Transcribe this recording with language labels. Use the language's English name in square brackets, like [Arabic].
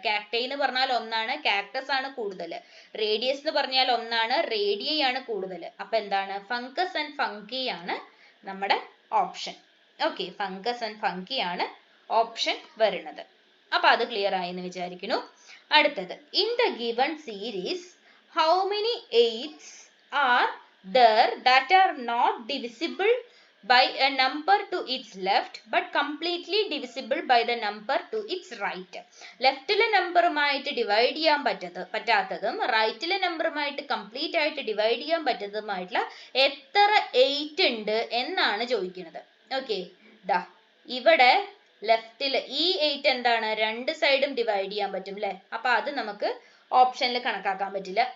[Malayalam] കാക്ടൈ എന്ന് പറഞ്ഞാൽ ഒന്നാണ്, കാക്ടസ് ആണ് കൂടുതൽ. റേഡിയസ് എന്ന് പറഞ്ഞാൽ ഒന്നാണ്, റേഡിയൈ ആണ് കൂടുതൽ. അപ്പൊ എന്താണ്? ഫംഗസ് ആൻഡ് ഫംഗി ആണ് നമ്മുടെ option. Okay, fungus and fungi ആണ് ഓപ്ഷൻ വരുന്നത്. അപ്പൊ അത് ക്ലിയർ ആയി എന്ന് വിചാരിക്കുന്നു. [English] അടുത്തത്, in the given series how many eights are there that are not divisible by a number to its left but completely divisible by the number to its right. [Malayalam] ലെഫ്റ്റിലെ നമ്പറുമായിട്ട് divide ചെയ്യാൻ പറ്റാത്തതും റൈറ്റിലെ നമ്പറുമായിട്ട് complete ആയിട്ട് divide ചെയ്യാൻ പറ്റാത്തതുമായിട്ടുള്ള എത്ര 8 ഉണ്ട് എന്നാണ് ചോദിക്കുന്നത്. Okay, ദാ ഇവിടെ ലെഫ്റ്റില് ഈ 8 എന്താണ്? രണ്ട് സൈഡും ഡിവൈഡ് ചെയ്യാൻ പറ്റും അല്ലെ. അപ്പൊ അത് നമുക്ക് ഓപ്ഷനിൽ കണക്കാക്കാൻ പറ്റില്ല.